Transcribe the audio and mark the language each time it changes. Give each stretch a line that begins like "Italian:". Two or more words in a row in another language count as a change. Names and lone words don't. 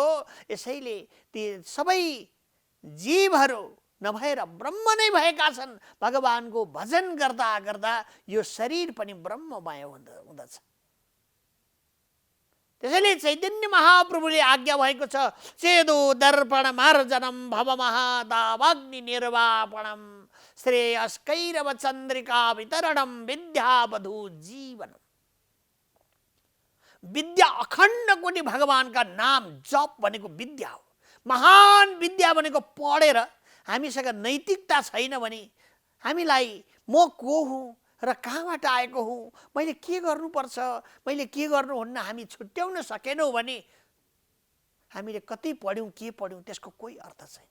Nepali: यसैले ती सबै जीवहरू नभएर ब्रह्म नै भएका छन्। भगवानको भजन गर्दा गर्दा यो शरीर पनि ब्रह्ममय हुँदछ। त्यसैले चैतन्य महाप्रभुले आज्ञा भएको छ,
Sanskrit: चेदो दर्पण मार्जनम भव महादावाग्नि निर्वापणम श्रेयस्कैरव चन्द्रिका वितरणम विद्यावधु जीवनम।
Nepali: विद्या अखण्ड कोटि भगवानका नाम जप भनेको विद्या हो। महान विद्या भनेको पढेर हामीसँग नैतिकता छैन भने हामीलाई म को हुँ र कहाँबाट आएको हुँ, मैले के गर्नुपर्छ, मैले के गर्नुहुन्न हामी छुट्याउन सकेनौँ भने हामीले कति पढ्यौँ के पढ्यौँ त्यसको कोही अर्थ छैन।